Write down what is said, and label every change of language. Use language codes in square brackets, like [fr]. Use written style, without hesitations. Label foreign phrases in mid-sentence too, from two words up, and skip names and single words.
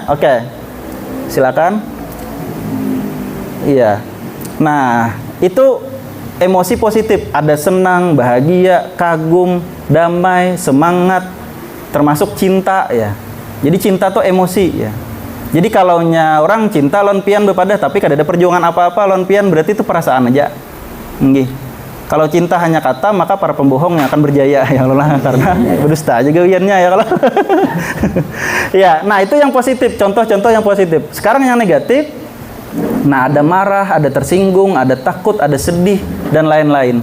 [bjn] Oke. Silakan. Iya. Nah, itu emosi positif, ada senang, bahagia, kagum, damai, semangat, termasuk cinta ya. Jadi cinta tuh emosi ya. Jadi kalau orang cinta lon pian bepada tapi kada ada perjuangan apa-apa lon pian, berarti itu perasaan aja. Nggih. Kalau cinta hanya kata, maka para pembohong yang akan berjaya [ar] ya Allah, [bjn] karena berdusta aja gawiannya ya kalau. Ya, nah itu yang positif, contoh-contoh yang positif. Sekarang yang negatif. Nah, ada marah, ada tersinggung, ada takut, ada sedih dan lain-lain.